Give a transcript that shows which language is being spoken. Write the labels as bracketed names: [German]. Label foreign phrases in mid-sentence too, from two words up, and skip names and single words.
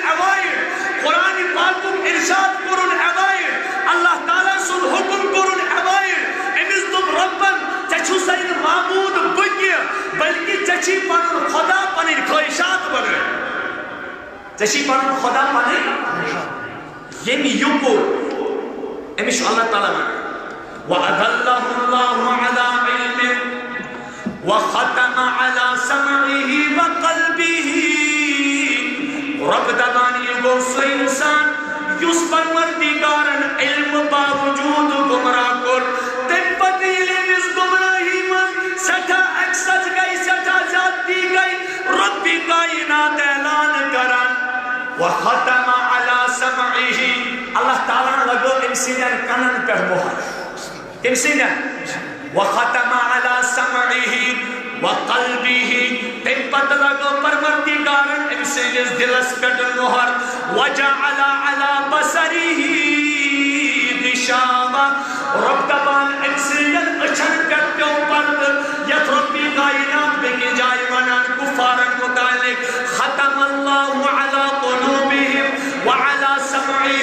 [Kashmiri] ایوایڈ قرآن پاکُک ارشاد کوٚرُن ایوایڈ اللہ تعالیٰ سُنٛد حکم کوٚرُن ایوایڈ أمِس دوٚپ رۄبن ژےٚ چھُسے نہٕ معبوٗد بہٕ کینٛہہ بلکہ ژےٚ چھی پنُن خدا پنٕنۍ خٲہِشات بنٲے ژےٚ چھی پنُن خدا پنٕنۍ ییٚمہِ یہِ کوٚر أمِس چھُ اللہ تعالیٰ ونان [Arabic] وَأَضَلَّهُ اللَّهُ عَلَىٰ عِلْمٍ وَخَتَمَ عَلَىٰ سَمْعِهِ وَقَلْبِهِ [Kashmiri] رب دَپان یہِ گوٚو سُہ اِنسان یُس پروردگارن علم باوجوٗد گمراہ کوٚر تَمہِ پتہٕ ییٚلہِ أمِس گمراہی منٛز سٮ۪ٹھاہ ایکسس گٔے سٮ۪ٹھاہ زیادتی گٔے رب کائنات اعلان کران [Arabic] وَخَتَمَ عَلَىٰ سَمْعِهِ [Kashmiri] اللہ تعالیٰ لگو أمۍ سٕنٛدٮ۪ن کَنن پٮ۪ٹھ مۄہر أمۍ سٕنٛدٮ۪ن [Arabic] وَخَتَمَ عَلَىٰ سَمْعِهِ وَقَلْبِهِ [Kashmiri] تَمہِ پتہٕ لگو پروردگارن أمۍ سٕنٛدِس دِلس پٮ۪ٹھ مۄہر [Arabic] وَجَعَلَ عَلَىٰ بَصَرِهِ غِشَاوَةً [Kashmiri] رب دپان أمۍ سٕنٛدٮ۪ن أچھن پٮ۪ٹھ پیوٚو پردٕ یتھ رۄبِ کائنات بیٚکہِ جایہِ ونان کُفارن مُتعلق [Arabic] ختم اللہ علی قلوبہم وعلی سمعہم